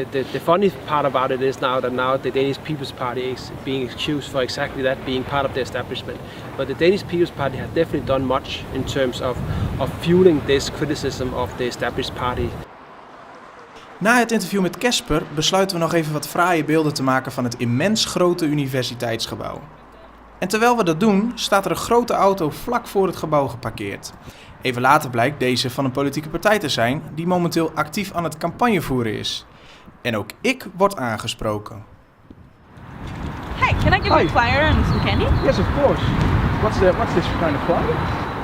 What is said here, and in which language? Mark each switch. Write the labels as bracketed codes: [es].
[en] The funny part about it is now the Danish People's Party is being accused for exactly that, being part of the establishment. But the Danish People's Party has definitely done much in terms of fueling this criticism of the established party. [nl] Na het interview met Kasper besluiten we nog even wat fraaie beelden te maken van het immens grote universiteitsgebouw. En terwijl we dat doen, staat er een grote auto vlak voor het gebouw geparkeerd. Even later blijkt deze van een politieke partij te zijn die momenteel actief aan het campagne voeren is. En ook ik word aangesproken. [en] Hey, can I give you a flyer and some candy? Yes, of course. What's this kind of flyer?